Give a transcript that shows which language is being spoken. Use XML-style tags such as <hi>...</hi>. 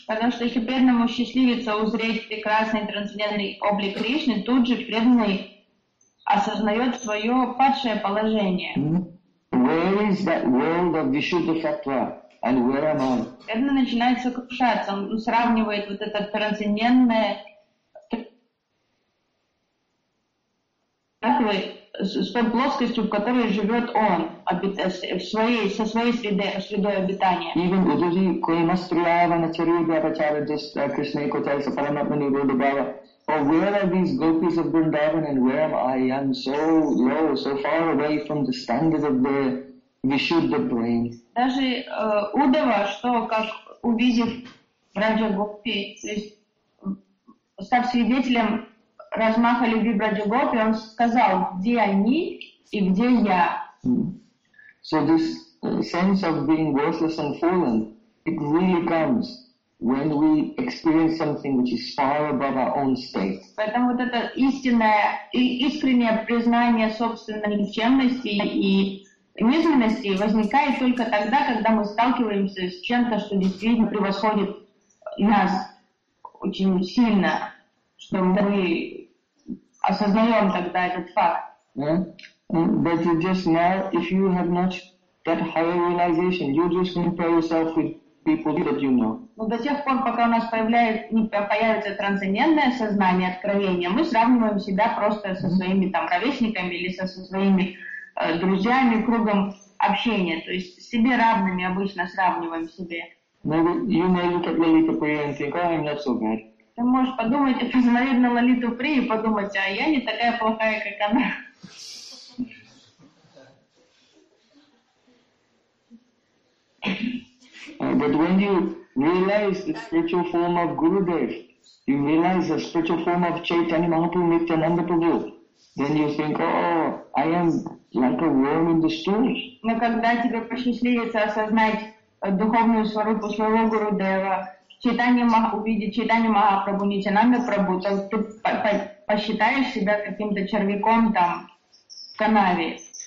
<ru>Потому что если преданному счастливится узреть прекрасный трансцендентный облик Кришны, тут же преданный осознает свое падшее положение.</ru> <en>Where is that world of Vishuddha Sattva? And where am I?</en> <ru>Преданный начинает сокрушаться, он сравнивает вот это трансцендентное с той плоскостью, в которой живет он, со своей средой обитания.</ru> <sa>Even Udhuji Kremastriyavana Charyabhyapacharya just Krishna Ekotaisa Paramatmani Rodhubhava.</sa> <en>Oh, where are these gopis of Vrindavan and where am I? I'm so low, so far away from the standard of the Vishuddha brain.</en> <ru>Даже Удава, что как увидев Раджа Гопи, то есть став свидетелем размаха любви Браджа Гопи, он сказал, где они и где я.</ru> <en>So this sense of being worthless and fallen, it really comes when we experience something which is far above our own state.</en> <ru>Поэтому вот это истинное и искреннее признание собственной никчемности и низменности возникает только тогда, когда мы сталкиваемся с чем-то, что действительно превосходит нас очень сильно, что мы осознаем тогда этот факт.</ru> <en>But you just now, if you have not that higher realization, you just compare yourself with people that you know.</en> <ru>Но до тех пор, пока у нас появляется трансцендентное сознание, откровение, мы сравниваем себя просто со своими там ровесниками или со своими друзьями, кругом общения. То есть с себе равными обычно сравниваем себе.</ru> <en>Maybe you may look at Lalita Priya and think, oh, I'm not so bad.</en> <ru>Ты можешь подумать, посмотреть на Лалиту При и подумать, а я не такая плохая, как она.</ru> <en>But when you realize the spiritual form of Gurudev, you realize the spiritual form of Chaitanya Mahaprabhu Nityananda Prabhu, then you think, oh, I am like a worm in the stool.</en> <ru>Но когда тебе посчастливится осознать духовную свару своего Гурудева, увидеть Чайтанья Махапрабху, Нитянанда Прабху, то ты посчитаешь себя каким-то червяком там в канаве.</ru>